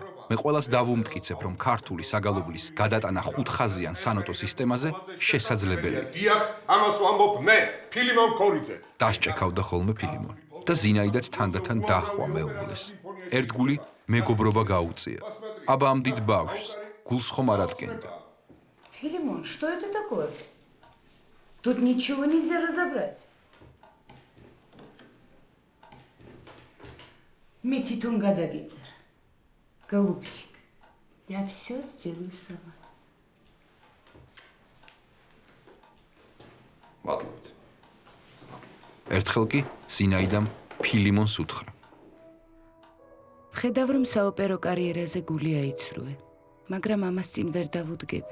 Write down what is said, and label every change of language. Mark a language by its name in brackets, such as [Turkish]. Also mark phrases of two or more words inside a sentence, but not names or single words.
[Georgian] მე ყველას დავუმტკიცებ, რომ ქართული საგალობლის გადატანა 5 ხაზიან სანოტო სისტემაზე შესაძლებელია. დიახ, ამას ვამბობ მე, ფილიმონ ქორიძე. დასჭექავდა ხოლმე ფილიმონი და ზინაიდაც თანდათან დაახვა მეუღლეს. ერთგული მეგობრობა გაუწია. აბა ამ დიდ ბავშვს გულს ხომ არ ადგენდა. [Russian] Филимон, что это такое? Тут ничего нельзя разобрать. Мне титун гадагицер. Голубчик, я все сделаю сама. [Georgian] მადლობთ. ერთხელ კი ზინაიდამ ფილიმონს უთხრა. ვხედავ, რომ საოპერო კარიერაზე გული აიცრუე, მაგრამ ამას წინ ვერ დავუდგები.